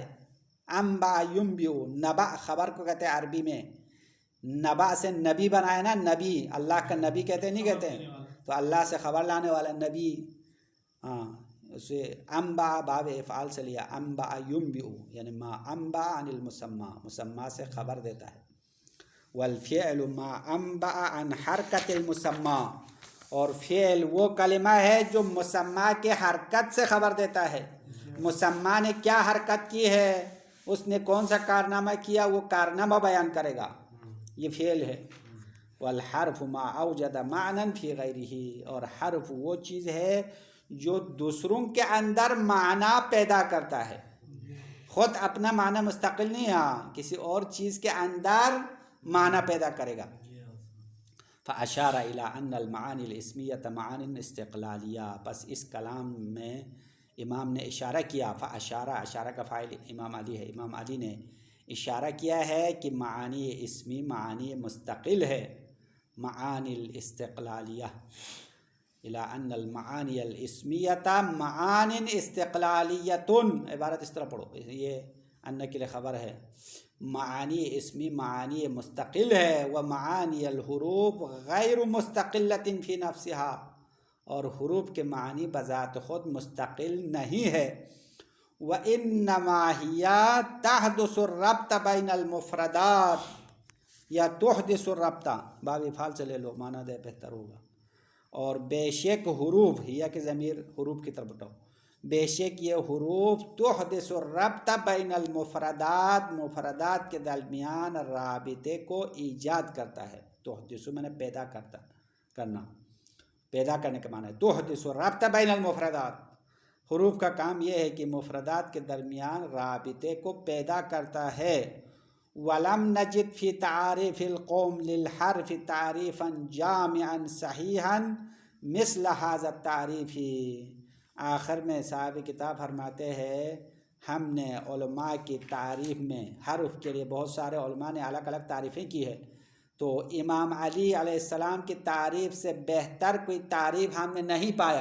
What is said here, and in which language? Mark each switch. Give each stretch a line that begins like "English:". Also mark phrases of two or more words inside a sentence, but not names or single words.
Arabic: أنبأ ينبئ,
Hindi: नबा ख़बर को कहते हैं अरबी में, नबा से नबी बनाया ना, नबी, अल्लाह का नबी कहते नहीं कहते हैं, तो अल्लाह से ख़बर लाने वाला नबी। हाँ, उसे अम्बा
Arabic: باب فعل
Hindi: से लिया,
Arabic: أنبأ ينبئ
Hindi: यानी
Arabic: ما أنبأ عن المسمى,
Hindi: मुसम्मा से ख़बर देता है।
Arabic: والفعل ما أنبأ عن حركة المسمى,
Hindi: और फ़िअल वो कलिमा है जो मुसम्मा के हरकत से ख़बर देता है। मुसम्मा ने क्या हरकत की है, उसने कौन सा कारनामा किया, वो कारनामा बयान करेगा, ये फ़िअल है।
Arabic: والحرف ما أوجد معنى في غيره,
Hindi: और हर्फ वो चीज़ है जो दूसरों के अंदर माना पैदा करता है, ख़ुद अपना माना मुस्तकिल नहीं, हाँ किसी और चीज़ के अंदर माना पैदा करेगा।
Arabic: فأشار إلى أن المعنى الاسمية معنى استقلالية,
Hindi: बस इस कलाम में इमाम ने इशारा किया। फ़अशारा, अशारा का फ़ाइल इमाम अली है, इमाम अली ने इशारा किया है कि मानी इसमी मानी मुस्तकिल है,
Arabic: المعنى الاستقلالية، إلى أن المعنى الاسمية معنى استقلاليةٌ,
Hindi: इबारत इस तरह पढ़ो, ये अन्ना के लिए ख़बर है। मानी इसमी मानी मुस्तकिल है,
Arabic: ومعاني الحروف غير مستقلة في نفسها,
Hindi: और हुरूफ के मानी बज़ात ख़ुद मुस्तकिल नहीं है।
Arabic: وإنما هي تحدث الربط بين المفردات، أو تحدث الربط، باب فعل
Hindi: से ले लो, माना दे बेहतर होगा। और बेशक हुरूफ, हिया के ज़मीर हुरूफ की तरफ उठाओ, बेशक ये हुरूफ
Arabic: تحدث الربط بين المفردات,
Hindi: मुफ़रदात के दरमियान राबिते को ईजाद करता है। तुहदिसु मैंने पैदा करना, पैदा करने का माना है
Arabic: تحدث الربط بين المفردات.
Hindi: हुरूफ का काम यह है कि मुफ़रदात के दरमियान राबिते को पैदा करता है।
Arabic: ولم نجد في تعريف القوم للحرف تعريفا جامعا صحيحا مثل هذا التعريف.
Hindi: आखिर में साहब किताब फरमाते हैं, हमने उलमा की तारीफ़ में हर्फ के लिए बहुत सारे उलमा ने अलग अलग तारीफ़ें की है, तो इमाम अली अलैहिस्सलाम की तारीफ़ से बेहतर कोई तारीफ़ हमने नहीं पाया।